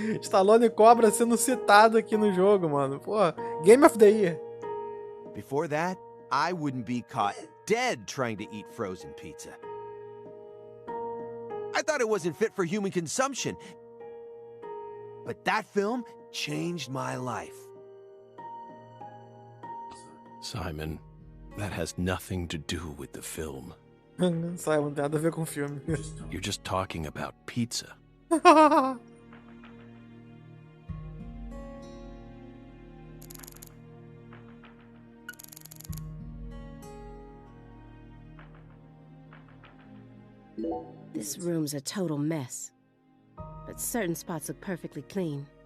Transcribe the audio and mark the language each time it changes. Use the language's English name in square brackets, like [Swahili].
[Portuguese] Stallone e Cobra sendo citado aqui no jogo, mano. [English] Pô, Game of the Year. Before that, I wouldn't be caught dead trying to eat frozen pizza. I thought it wasn't fit for human consumption. But that film changed my life. Simon, that has nothing to do with the film. [Portuguese] Simon, não tem nada a ver com o filme. [English] You're just talking about pizza. This room's a total mess. But certain spots look perfectly clean.